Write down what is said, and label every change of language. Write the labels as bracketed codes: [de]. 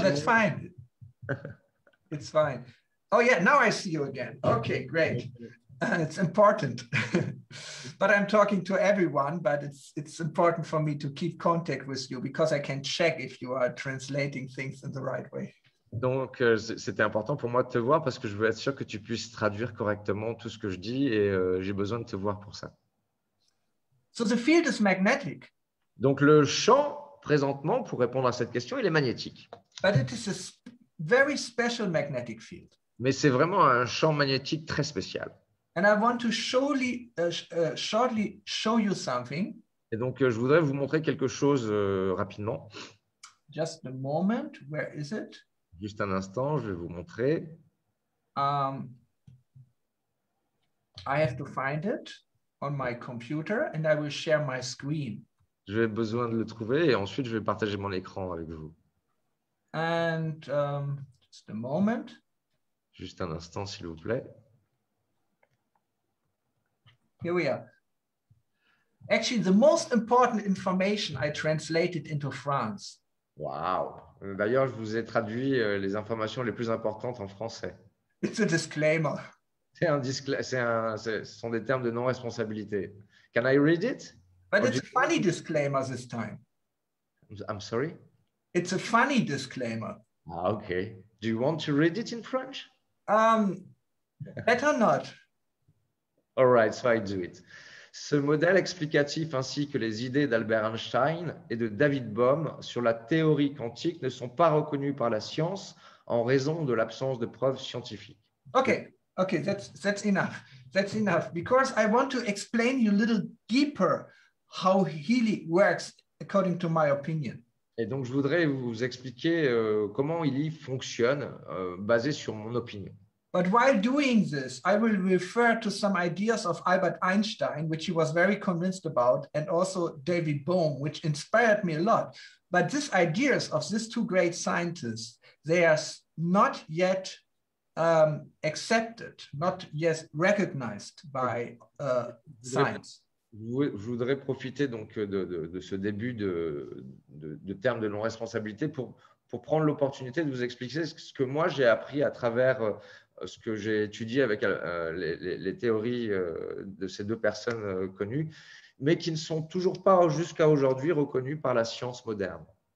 [en] That's fine. It's fine. Oh yeah, now I see you again. Okay, great. It's important. But I'm talking to everyone, but it's important for me to keep contact with you because I can check if you are translating things in the right way. [fr] Donc, c'était important pour moi de te voir parce que je veux être sûr que tu puisses traduire correctement tout ce que je dis et j'ai besoin de te voir pour ça. [en] So the field is magnetic. [fr] Donc, le champ, présentement, pour répondre à cette question, il est magnétique. [en] But it is a very special magnetic field. [fr] Mais c'est vraiment un champ magnétique très spécial. [en] And I want to shortly show you something. [fr] Et donc, je voudrais vous montrer quelque chose rapidement. [en] Just a moment. Where is it? [fr] Juste un instant, je vais vous montrer. [en] I have to find it on my computer and I will share my screen. [fr] J'ai besoin de le trouver et ensuite, je vais partager mon écran avec vous. [en] And just a moment. [fr] Juste un instant, s'il vous plaît. [en] Here we are. Actually, the most important information I translated into France. Wow. [fr] D'ailleurs, je vous ai traduit les informations les plus importantes en français. [en] It's a disclaimer. [fr] Ce sont des termes de non-responsabilité. [en] Can I read it? But it's a funny disclaimer this time. I'm sorry? It's a funny disclaimer. Ah, okay. Do you want to read it in French? Better not. All right, so I do it. [fr] Ce modèle explicatif ainsi que les idées d'Albert Einstein et de David Bohm sur la théorie quantique ne sont pas reconnus par la science en raison de l'absence de preuves scientifiques. [en] Okay, that's enough. That's enough because I want to explain you a little deeper how healing works according to my opinion. [fr] Et donc, je voudrais vous expliquer comment il y fonctionne basé sur mon opinion. [en] But while doing this, I will refer to some ideas of Albert Einstein, which he was very convinced about, and also David Bohm, which inspired me a lot. But these ideas of these two great scientists, they are not yet accepted, not yet recognized by science. [fr] Je voudrais profiter donc de ce début de termes de non-responsabilité pour prendre l'opportunité de vous expliquer ce que moi j'ai appris à travers ce que j'ai étudié avec les théories de ces deux personnes connues, mais qui ne sont toujours pas jusqu'à aujourd'hui reconnues par la science moderne.